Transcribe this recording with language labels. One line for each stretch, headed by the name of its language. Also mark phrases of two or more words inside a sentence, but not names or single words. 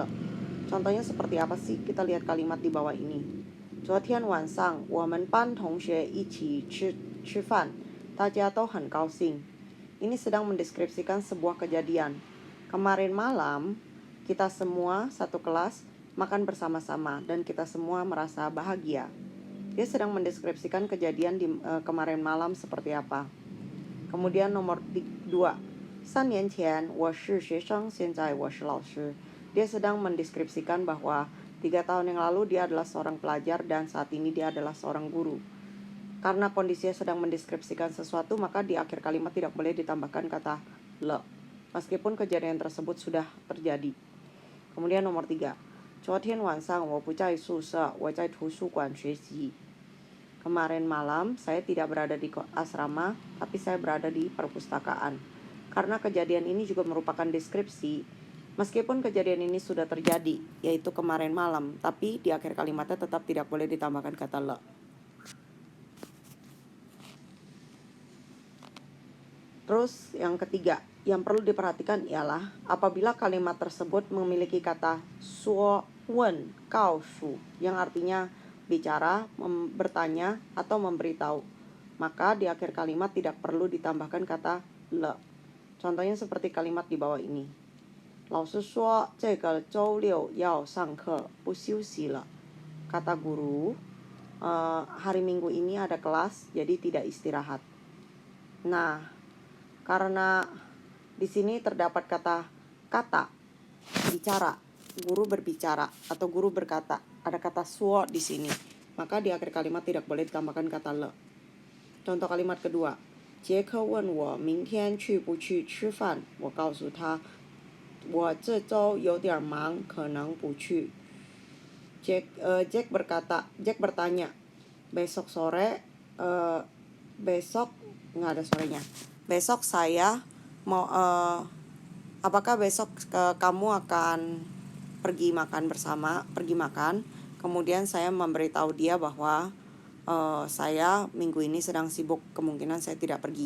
Indonesian: Contohnya seperti apa sih? Kita lihat kalimat di bawah ini.
Chinese: 昨天晚上我们班同学一起吃饭，大家都很高兴.
Indonesian: Ini sedang mendeskripsikan sebuah kejadian. Kemarin malam kita semua satu kelas makan bersama-sama dan kita semua merasa bahagia. Dia sedang mendeskripsikan kejadian di kemarin malam seperti apa. Kemudian nomor
Chinese: 2, 3 年前我是学生，现在我是老师.
Indonesian: Dia sedang mendeskripsikan bahwa 3 tahun yang lalu dia adalah seorang pelajar dan saat ini dia adalah seorang guru. Karena kondisinya sedang mendeskripsikan sesuatu, maka di akhir kalimat tidak boleh ditambahkan kata le, meskipun kejadian tersebut sudah terjadi. Kemudian nomor 3,
Chinese: 昨天晚上我不在宿舍，我在图书馆学习。
Indonesian: Kemarin malam saya tidak berada di asrama, tapi saya berada di perpustakaan. Karena kejadian ini juga merupakan deskripsi, meskipun kejadian ini sudah terjadi, yaitu kemarin malam, tapi di akhir kalimatnya tetap tidak boleh ditambahkan kata le. Terus yang ketiga, yang perlu diperhatikan ialah apabila kalimat tersebut memiliki kata suo, wen, kau, su, yang artinya bicara, bertanya, atau memberitahu, maka di akhir kalimat tidak perlu ditambahkan kata le. Contohnya seperti kalimat di bawah ini.
Chinese: 老师说这个周六要上课，不休息了.
Indonesian: Kata guru, hari Minggu ini ada kelas, jadi tidak istirahat. Nah, karena di sini terdapat kata bicara, guru berbicara atau guru berkata, ada kata suo di sini, maka di akhir kalimat tidak boleh ditambahkan kata le. Contoh kalimat kedua,
Chinese: 杰克问我明天去不去吃饭，我告诉他我这周有点忙，可能不去.
Indonesian: Jack bertanya, besok sore, besok nggak ada sorenya. Besok saya mau, apakah besok kamu akan pergi makan bersama? Pergi makan. Kemudian saya memberitahu dia bahwa saya minggu ini sedang sibuk, kemungkinan saya tidak pergi.